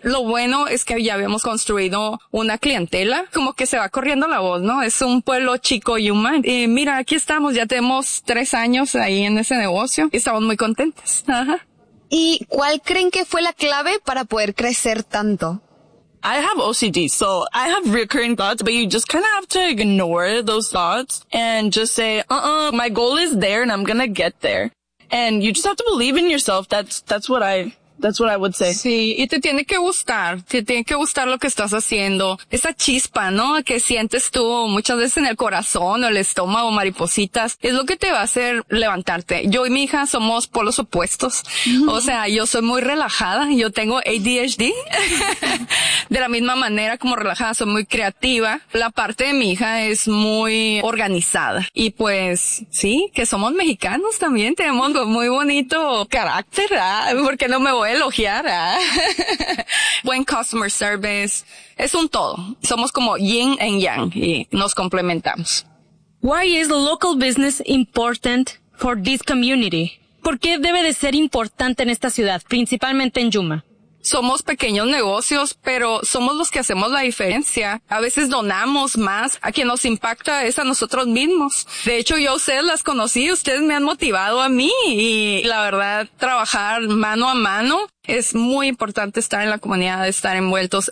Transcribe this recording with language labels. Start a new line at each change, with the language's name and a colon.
Spanish: Lo bueno es que ya habíamos construido una clientela. Como que se va corriendo la voz, ¿no? Es un pueblo chico y humano. Y mira, aquí estamos, ya tenemos 3 años ahí en ese negocio y estamos muy contentos. ¿Y cuál creen que fue la clave para poder crecer tanto?
English: I have OCD, so I have recurring thoughts, but you just kind of have to ignore those thoughts and just say, my goal is there and I'm gonna get there. And you just have to believe in yourself. That's what I would say.
Spanish: Sí, y te tiene que gustar. Te tiene que gustar lo que estás haciendo. Esa chispa, ¿no? Que sientes tú muchas veces en el corazón o el estómago, maripositas. Es lo que te va a hacer levantarte. Yo y mi hija somos polos opuestos. Uh-huh. O sea, yo soy muy relajada. Yo tengo ADHD. De la misma manera como relajada, soy muy creativa. La parte de mi hija es muy organizada. Y pues, sí, que somos mexicanos también. Tenemos muy bonito carácter, ¿ah? ¿Por qué no me voy a elogiar, ¿eh? Buen customer service. Es un todo. Somos como yin and yang y nos complementamos.
English: Why is local business important for this community?
Spanish: ¿Por qué debe de ser importante en esta ciudad, principalmente en Yuma? Somos pequeños negocios, pero somos los que hacemos la diferencia. A veces donamos más. A quien nos impacta es a nosotros mismos. De hecho, yo a ustedes las conocí, ustedes me han motivado a mí. Y la verdad, trabajar mano a mano es muy importante, estar en la comunidad, estar envueltos.